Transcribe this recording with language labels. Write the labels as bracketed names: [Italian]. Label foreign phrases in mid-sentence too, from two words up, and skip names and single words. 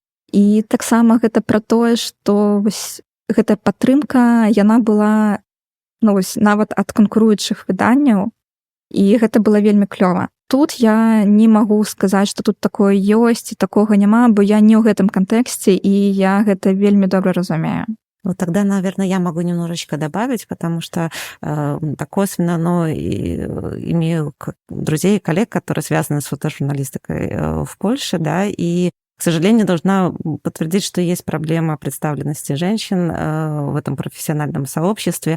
[Belarusian] І таксама гэта пра тое, што вось гэтая падтрымка, яна была нават ад канкуруючых выданняў, і гэта было вельмі клёва. Тут я не магу сказаць, што тут такое ёсць, і такога няма, бо я не ў гэтым кантэксце, і я гэта вельмі добра разумею. [Russian] Тогда, наверное, я могу немножечко добавить, потому что так косвенно, имею друзей и коллег, которые связаны с фотожурналистикой в Польше, да, и, к сожалению, должна подтвердить, что есть проблема представленности женщин в этом профессиональном сообществе.